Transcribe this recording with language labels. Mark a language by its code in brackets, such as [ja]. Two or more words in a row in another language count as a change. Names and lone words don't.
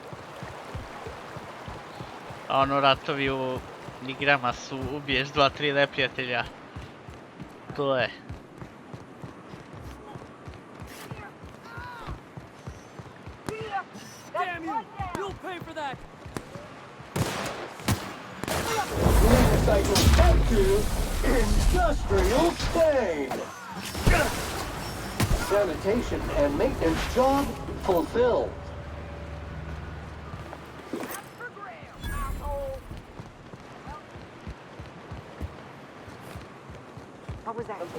[hr] A ono ratovi u igrama su ubiješ 2-3 neprijatelja. To je. [en] Damn you! You'll pay for that! Recycle back to industrial Spain. Sanitation and maintenance job fulfilled. What was that?